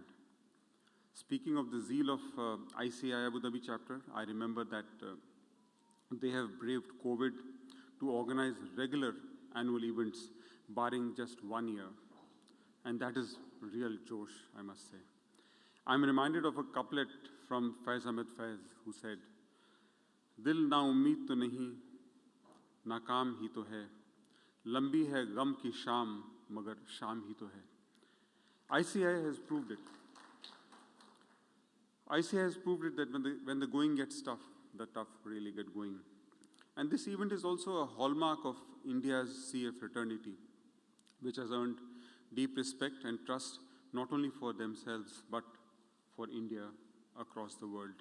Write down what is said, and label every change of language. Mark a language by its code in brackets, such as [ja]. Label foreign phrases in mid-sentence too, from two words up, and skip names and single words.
[en] Speaking of the zeal of ICAI Abu Dhabi chapter, I remember that they have braved COVID to organize regular annual events, barring just 1 year. And that is real Josh, I must say. I'm reminded of a couplet from Faiz Ahmed Faiz, who said, [ur] "دل ناامید تو نہیں، ناکام ہی تو ہے، لمبی ہے غم کی شام، مگر شام ہی تو ہے." [en] ICAI has proved it. ICAI has proved it that when the going gets tough, the tough really get going. And this event is also a hallmark of India's CA fraternity, which has earned deep respect and trust not only for themselves, but for India across the world.